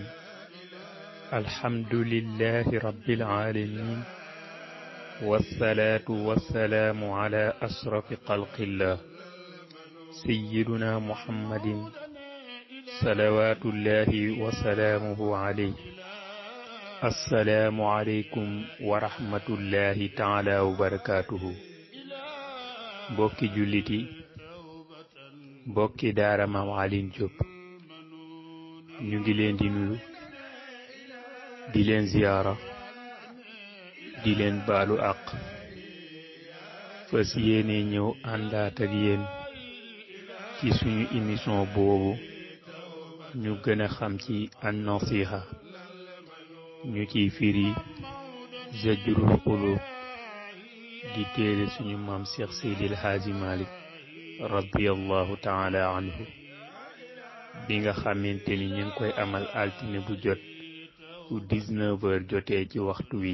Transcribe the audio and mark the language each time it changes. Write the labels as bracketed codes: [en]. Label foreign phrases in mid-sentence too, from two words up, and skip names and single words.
[ar] الحمد لله رب العالمين، والصلاة والسلام على أشرف خلق الله سيدنا محمد صلوات الله وسلامه عليه. السلام عليكم ورحمة الله تعالى وبركاته. [wo] bokki julliti, bokki daara Maam Alioune Diop, ñu ngi leen di nuyu, di leen ziyaara, di leen baalu àq, fas yéene ñëw àndaat ak yéen ci suñu émission boobu ñu gën a xam ci an-nasiha, ñu ciy firi Zajrul Qulub di téere suñu maam Cheikh Seydil Hadji Malick [ar] رضي الله تعالى عنه, [wo] bi nga xamante ni ñu ngi koy amal altine bu jot bu 19h jotee ci waxtu wi.